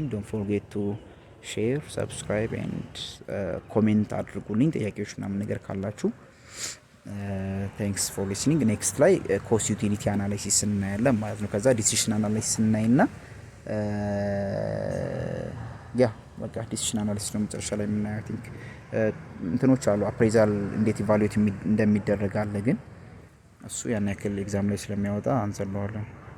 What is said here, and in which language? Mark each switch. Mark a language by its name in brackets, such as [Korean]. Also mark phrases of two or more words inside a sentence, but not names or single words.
[English] Don't forget to share, subscribe and comment [Amharic] አድርጉልኝ ጥያቄዎች ምናምን ነገር ካላችሁ [English] thanks for listening. [Amharic] next ላይ [English] cost utility analysis [Amharic] እናያለን ማለት ነው። ከዛ [English] decision analysis [Amharic] እናይና ያ በቃ [English] decision analysis [Amharic] ነው መጨረሻ ላይ የምናየው። [English] I think [Amharic] እንትኖች አሉ appraisal እንዴት evaluate እንደሚደረግ አለ ግን እሱ ያን ያክል ኤግዛም ላይ ስለሚያወጣ አንሰለዋለን።